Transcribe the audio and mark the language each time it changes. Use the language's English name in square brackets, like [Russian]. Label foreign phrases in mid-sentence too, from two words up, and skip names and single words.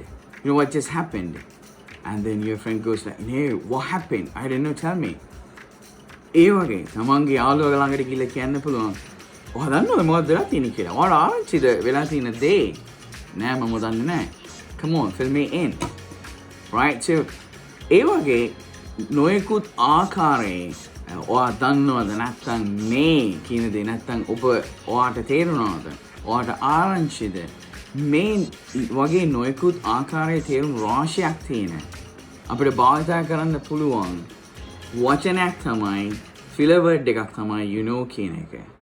[English] You know what just happened? And then your friend goes like, hey, what happened? I didn't know, tell me. [Sinhala] ඒ වගේ තමන්ගේ යාළුවෝ ළඟට ගිහලා කියන්න පුළුවන්. ඔයා දන්නවද මොකක්ද වෙලා තියෙන්නේ කියලා? ඔයාලා ආරංචිද වෙලා තියෙන දේ? නෑ මම දන්නේ නෑ. [English] Come on, fill me in. Right? [Sinhala] So ඒ වගේ නොයෙකුත් ආකාරයේ ඔයා දන්නවද නැත්නම් මේ කියන දේ නැත්නම් ඔබ ඔයාට තේරුණාද? ඔයාට ආරංචිද? මේ වගේ නොයෙකුත් ආකාරයේ තේරුම් රාශියක් තියෙන අපිට භාවිතා කරන්න පුළුවන් වචනයක් තමයි [English] filler word [Sinhala] එකක් තමයි [English] you know [Sinhala] කියන එක.